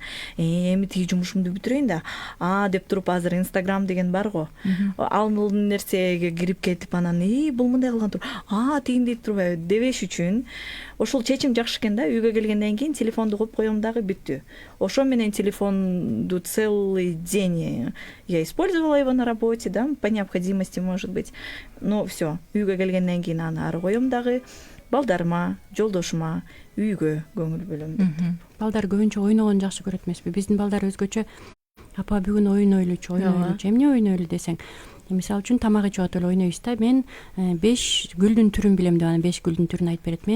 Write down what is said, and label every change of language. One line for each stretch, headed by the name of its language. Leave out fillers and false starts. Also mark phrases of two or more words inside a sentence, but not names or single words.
Kyrgyz: Эми тиги жумушумду бүтүрөйүн да. Деп туруп азыр Instagram деген бар го. Ал нерсеге кирип кетип анан бул мындай кылган тур. Тигиндей турбайбы дебеш үчүн ошол чечим жакшы экен да. Үйгө келгенден кийин телефонду коюп коем дагы, бүттү. Ошо менен телефонду
Russian: целый день я использовала его на работе, да, по необходимости, может быть. Но все,
Kyrgyz: үйгө келгенден кийин аны ары коем дагы, балдарыма, жолдошума, үйгө көңүл бөлөм. Балдар көбүнчө ойногонду жакшы көрөт эмеспи? Биздин балдар өзгөчө. Апа бүгүн ойун ойлочу, эмне ойун ойлу десең. Мисалы үчүн тамак ичип атып эле ойнойбуз да. Мен 5 гүлдүн түрүн билем деп, анан 5 гүлдүн түрүн айтып берет.